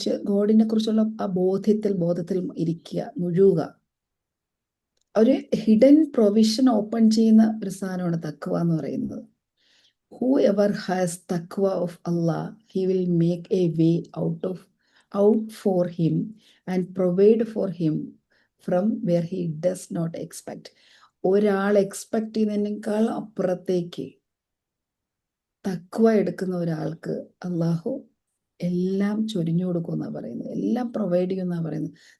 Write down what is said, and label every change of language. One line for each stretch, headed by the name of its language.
Malayalam: ഗോഡിനെ കുറിച്ചുള്ള ആ ബോധത്തിൽ ഇരിക്കുക, മുഴുകുക. ഒരു ഹിഡൻ പ്രൊവിഷൻ ഓപ്പൺ ചെയ്യുന്ന ഒരു സാധനമാണ് തഖ്വ എന്ന് പറയുന്നത്.
English: Whoever has taqwa of Allah, he will make a way out for him and provide for him from where he does not expect.
Malayalam: ഒരാൾ എക്സ്പെക്ട് ചെയ്യുന്നതിനേക്കാൾ അപ്പുറത്തേക്ക് തഖ്വ എടുക്കുന്ന ഒരാൾക്ക് അള്ളാഹു എല്ലാം ചൊരിഞ്ഞു കൊടുക്കുമെന്നാണ് പറയുന്നത്, എല്ലാം പ്രൊവൈഡ് ചെയ്യുമെന്നാണ് പറയുന്നത്.